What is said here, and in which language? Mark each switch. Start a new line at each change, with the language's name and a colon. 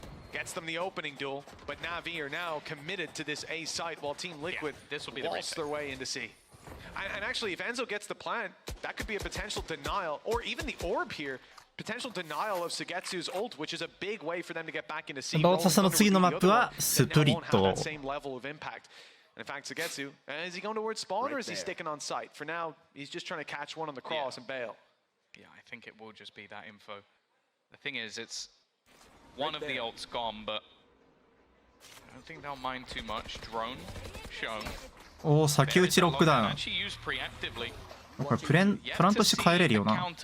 English: Gets them the opening duel, but NAVI are now committed to this A site while Team Liquid waltz their way into C. And actually, if Enzo gets the plant, that could be a potential denial, or even the orb here, potential denial of Sugetsu's ult, which is a big way for them to get back into C.
Japanese: バオササの次のマップはスプリット。
English: In fact, Sugetsu, is he going towards spawn or is he sticking on site? For now, he's just trying to catch one on the cross and bail. Yeah, I think it will just be that info. The thing is, it's one of the ults gone, but I don't think they'll mind too much. Drone shown.
Japanese: おお、先打ちロックダウン。これプランとして帰れるよな。